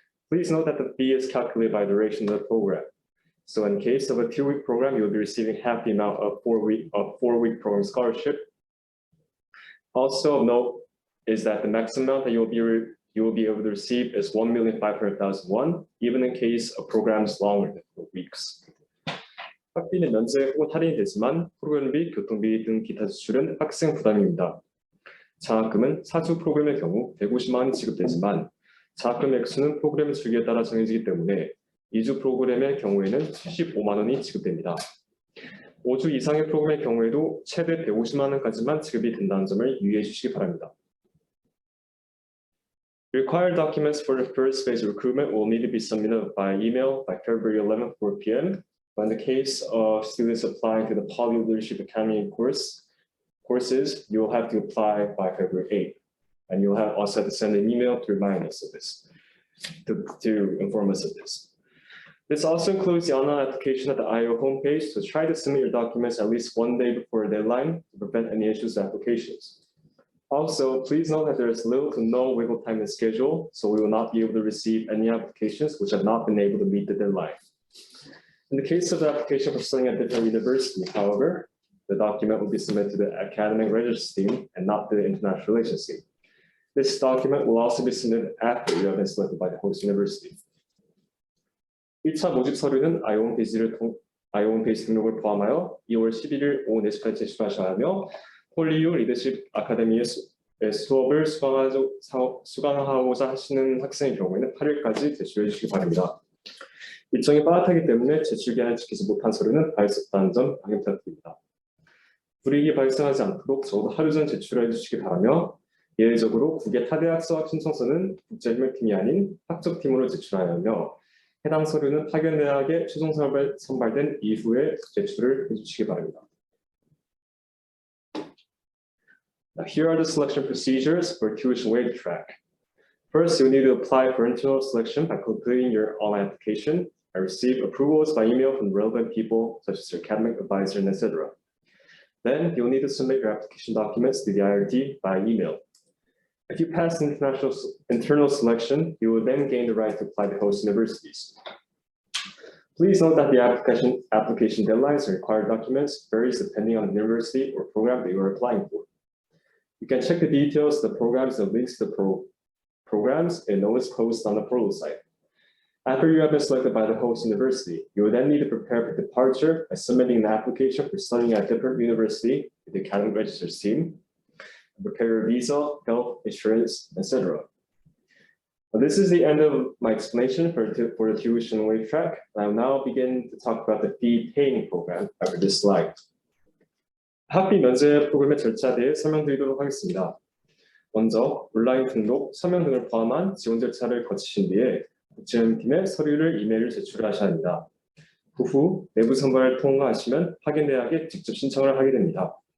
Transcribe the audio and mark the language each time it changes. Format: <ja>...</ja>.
<en>Please note that the fee is calculated by duration of the program. So in case of a 2-week program, you will be receiving half the amount of 4-week program scholarship. Also of note is that the maximum amount that you will be able to receive is 1,500,000 won, even in case a program is longer than 4 weeks.</en> <ko>학비는 면제 혹은 할인이 되지만 프로그램비, 교통비 등 기타 지출은 학생 부담입니다. 장학금은 4주 프로그램의 경우 150만 원이 지급되지만 장학금 액수는 프로그램 주기에 따라 정해지기 때문에 2주 프로그램의 경우에는 75만 원이 지급됩니다. 5주 이상의 프로그램의 경우에도 최대 150만 원까지만 지급이 된다는 점을 유의해 주시기 바랍니다.</ko> <en>Required documents for the first phase recruitment will need to be submitted by email by February 11th, 4 p.m. But in the case of students applying to the Poly Leadership Academy courses, you will have to apply by February 8th. And you'll also have to send an email to remind us of this, to inform us of this. This also includes the online application at the IO homepage, so try to submit your documents at least 1 day before the deadline to prevent any issues with applications. Also, please note that there is little to no wiggle time in the schedule, so we will not be able to receive any applications which have not been able to meet the deadline. In the case of the application for studying at different university, however, the document will be submitted to the academic registry team and not to the international relations team. This document will also be submitted after you have been selected by the host university.</en> <ko>1차 모집 서류는 아이온 페이지 등록을 포함하여 2월 11일 오후 4시까지 제출하셔야 하며 폴리유 리더십 아카데미의 수업을 수강하고자 하시는 학생의 경우에는 8일까지 제출해 주시기 바랍니다. 일정이 빠듯하기 때문에 제출 기한을 지키지 못한 서류는 받을 수 없다는 점 양해 부탁드립니다. 불이익이 발생하지 않도록 적어도 하루 전 제출해 주시기 바라며 예외적으로 국외 타대학 수학 신청서는 국제협력팀이 아닌 학적팀으로 제출하여 하며 해당 서류는 파견대학에 최종 선발된 이후에 제출을 해주시기 바랍니다.</ko> <en>Now, here are the selection procedures for tuition waiver track. First, you'll need to apply for internal selection by completing your online application and receive approvals by email from relevant people such as your academic advisor and etc. Then you'll need to submit your application documents to the IRT by email. If you pass internal selection, you will then gain the right to apply to host universities. Please note that the application deadlines and required documents varies depending on the university or program that you are applying for. You can check the details of the programs and links to the programs in notice posted on the portal site. After you have been selected by the host university, you will then need to prepare for departure by submitting an application for studying at a different university with the academic registers team, and prepare your visa, health, insurance, etc. Well, this is the end of my explanation for the tuition waiver track. I will now begin to talk about the fee paying program after this slide.</en> <ko>학비 면제 프로그램의 절차에 대해 설명드리도록 하겠습니다. 먼저 온라인 등록, 서명 등을 포함한 지원 절차를 거치신 뒤에 지원팀에 서류를 이메일을 제출하셔야 합니다. 그 후 내부 선발을 통과하시면 파견대학에 직접 신청을 하게 됩니다.</ko>